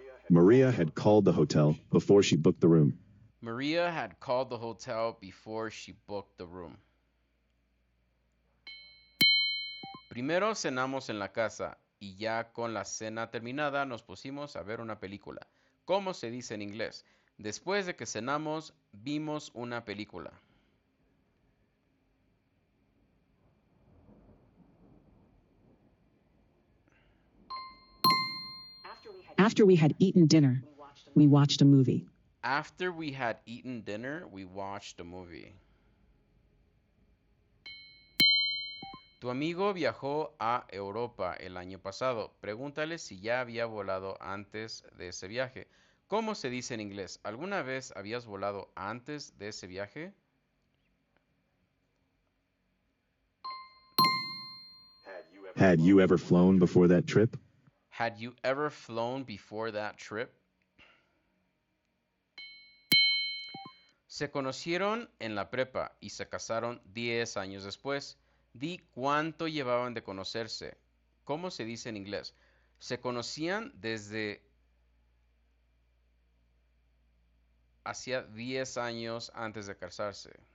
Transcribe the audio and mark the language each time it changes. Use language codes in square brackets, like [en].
[en] Maria had called the hotel before she booked the room. Maria had called the hotel before she booked the room. [es] Primero cenamos en la casa y ya con la cena terminada nos pusimos a ver una película. ¿Cómo se dice en inglés? Después de que cenamos, vimos una película. [en] After we had eaten dinner, We watched a movie. After we had eaten dinner, we watched a movie. [es] Tu amigo viajó a Europa el año pasado. Pregúntale si ya había volado antes de ese viaje. ¿Cómo se dice en inglés? ¿Alguna vez habías volado antes de ese viaje? [en] Had you ever flown before that trip? Had you ever flown before that trip? [es] Se conocieron en la prepa y se casaron 10 años después. Di cuánto llevaban de conocerse. ¿Cómo se dice en inglés? Se conocían desde hacía 10 años antes de casarse.